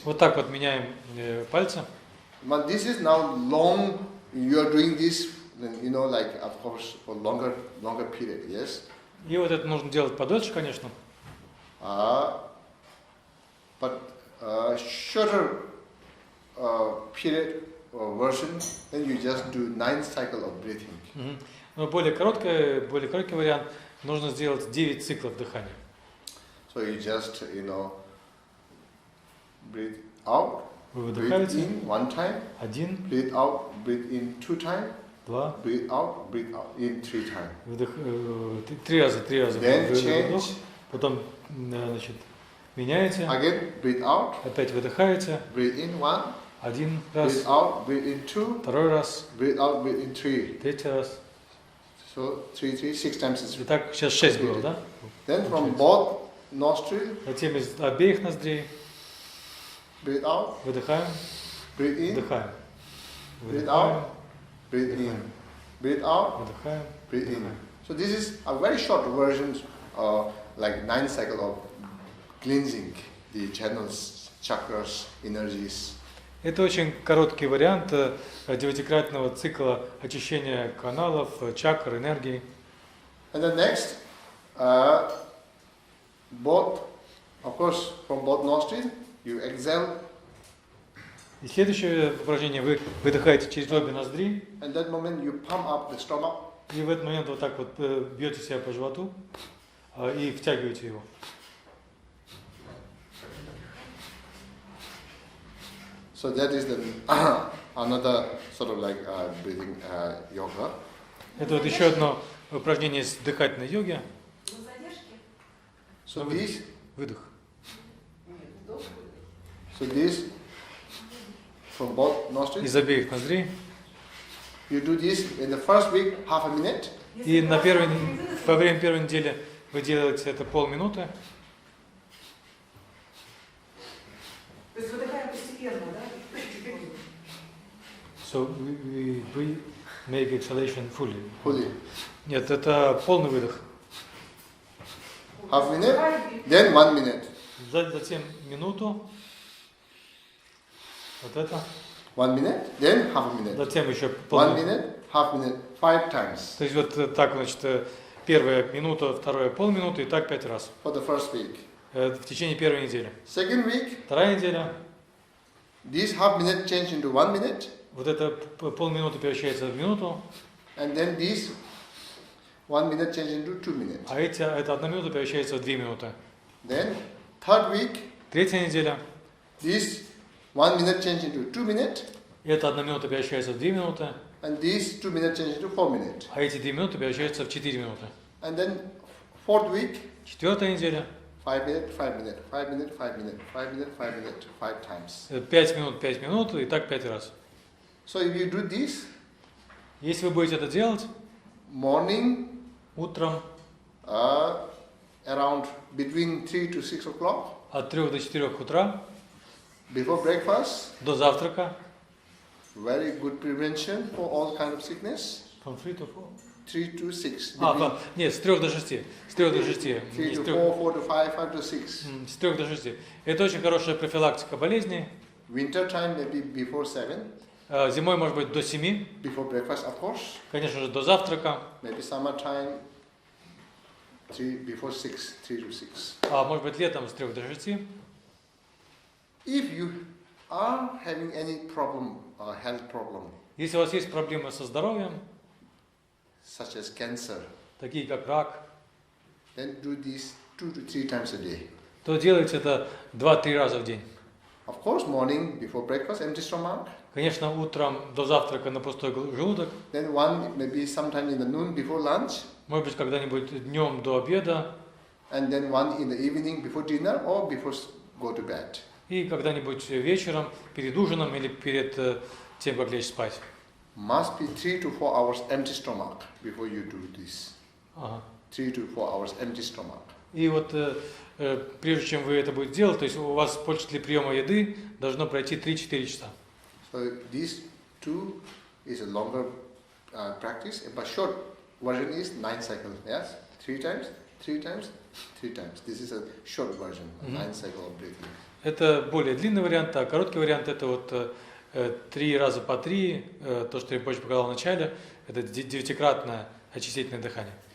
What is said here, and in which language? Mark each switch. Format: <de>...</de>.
<ru>вот так вот меняем пальцы.</ru> <en>But this is now long. You are doing this, like of course for longer period. Yes.</en> <ru>И вот это нужно делать подольше, конечно.</ru> <en>But shorter period or version, then you just do 9 cycles of breathing.</en> <ru>Но более короткий вариант, нужно сделать 9 циклов дыхания.</ru> <en>So you just, breathe out,</en> <ru>Вы</ru> <en>breathe</en> <ru>выдыхаете,</ru> <en>in 1 time,</en> <ru>1,</ru> <en>breathe out, breathe in 2 times,</en> <ru>2,</ru> <en>breathe out in 3 times.</en> <ru>3 раза.</ru> <en>Then</en> <ru>Вдох,</ru> <en>change.</en> <ru>потом, значит, меняете,</ru> <en>Again, breathe out,</en> <ru>опять выдыхаете,</ru> <en>breathe in 1,</en> <ru>1 раз,</ru> <en>breathe out, breathe in 2,</en> <ru>второй раз,</ru> <en>breathe out, breathe in 3.</en> <ru>третий раз.</ru> <en>So 6 times is</en> <ru>Итак, сейчас 6 было, да?</ru> <en>Then from both nostrils,</en> <ru>Затем из обеих ноздрей</ru> <en>breathe out,</en> <ru>выдыхаем,</ru> <en>breathe in,</en> <ru>вдыхаем.</ru> <en>breathe</en> <ru>Выдыхаем,</ru> <en>out, breathe in, breathe out,</en> <ru>выдыхаем.</ru> <en>breathe in. So this is a very short version, like 9 cycles of cleansing the channels, chakras, energies.</en> <ru>Это очень короткий вариант 9-кратного цикла очищения каналов, чакр, энергии.</ru> <en>And then next, both, of course, from both nostrils, you exhale.</en> <ru>И следующее упражнение, вы выдыхаете через обе ноздри,</ru> <en>And that moment you pump up the stomach.</en> <ru>и в этот момент вот так вот бьете себя по животу и втягиваете его.</ru> <en>So that is the another sort of like breathing yoga.</en> <ru>Это вот еще одно упражнение с дыхательной йоги.</ru> <en>So this,</en> <ru>Выдох.</ru> <en>so this from both nostrils.</en> <ru>Из обеих ноздрей.</ru> <en>You do this in the first week, half a minute.</en> <ru>И во время первой недели вы делаете это полминуты. То есть выдыхаем постепенно, да?</ru> <en>So we make exhalation fully. Fully.</en> <ru>Нет, это полный выдох.</ru> <en>Half minute, then 1 minute.</en> <ru>Затем минуту. Вот это.</ru> <en>1 minute, then half a minute.</en> <ru>Затем еще 1 полминуты.</ru> <en>minute, half minute, 5 times</en> <ru>То есть вот так, значит, первая минута, вторая полминуты и так 5 раз.</ru> <en>for the first week.</en> <ru>В течение первой недели.</ru> <en>Second week,</en> <ru>Вторая неделя.</ru> <en>this half minute change into 1 minute,</en> <ru>Вот это полминуты превращается в минуту,</ru> <en>and then this 1 minute change into 2 minutes.</en> <ru>а эта 1 минута превращается в 2 минуты.</ru> <en>Then third week,</en> <ru>Третья неделя.</ru> <en>this 1 minute change into 2 minutes,</en> <ru>Эта 1 минута превращается в 2 минуты,</ru> <en>and this 2 minute change into 4 minutes.</en> <ru>а эти 2 минуты превращаются в 4 минуты.</ru> <en>And then fourth week,</en> <ru>Четвертая неделя.</ru> <en>5 minutes, 5 minutes, 5 minutes, 5 minutes, 5 minutes, 5 minutes, 5 times.</en> <ru>5 минут и так 5 раз.</ru> <en>So if you do this,</en> <ru>Если вы будете это делать</ru> <en>morning,</en> <ru>утром</ru> <en>around between 3 to 6 o'clock,</en> <ru>от 3 до 4 утра,</ru> <en>before breakfast,</en> <ru>до завтрака,</ru> <en>very good prevention for all kind of sickness. from 3 to 4. 3 to 6.</en> <ru>Нет, с 3 до 6. С 3 до 6.</ru> <en>3 to 4, 4 to 5, 5 to 6.</en> <ru>С 3 до 6. Это очень хорошая профилактика болезней.</ru> <en>Winter time maybe before 7.</en> <ru>Зимой может быть до 7.</ru> <en>Before breakfast, of course.</en> <ru>Конечно же, до завтрака.</ru> <en>Maybe summertime, before 6, 3 to 6.</en> <ru>А может быть летом с 3 до 6.</ru> <en>If you are having any problem, health problem,</en> <ru>Если у вас есть проблемы со здоровьем,</ru> <en>such as cancer,</en> <ru>такие как рак,</ru> <en>then do this 2 to 3 times a day.</en> <ru>то делайте это 2-3 раза в день.</ru> <en>Of course, morning before breakfast, empty stomach.</en> <ru>Конечно, утром до завтрака на пустой желудок.</ru> <en>Then one maybe sometime in the noon before lunch.</en> <ru>Может быть, когда-нибудь днем до обеда.</ru> <en>And then one in the evening before dinner or before go to bed.</en> <ru>И когда-нибудь вечером, перед ужином или перед тем, как лечь спать.</ru> <en>Must be 3 to 4 hours empty stomach before you do this.</en> <ru>Ага.</ru> <en>3 to 4 hours empty stomach.</en> <ru>И вот прежде чем вы это будете делать, то есть у вас после приема еды должно пройти 3-4 часа.</ru> <en>So these two is a longer practice, but short version is 9 cycles. Yes, 3 times, 3 times, 3 times. This is a short version, 9 cycle of breathing.</en> <ru>Это более длинный вариант, а короткий вариант это вот 3 раза по 3, то, что Ринпоче показал в начале, это 9-кратное очистительное дыхание.</ru>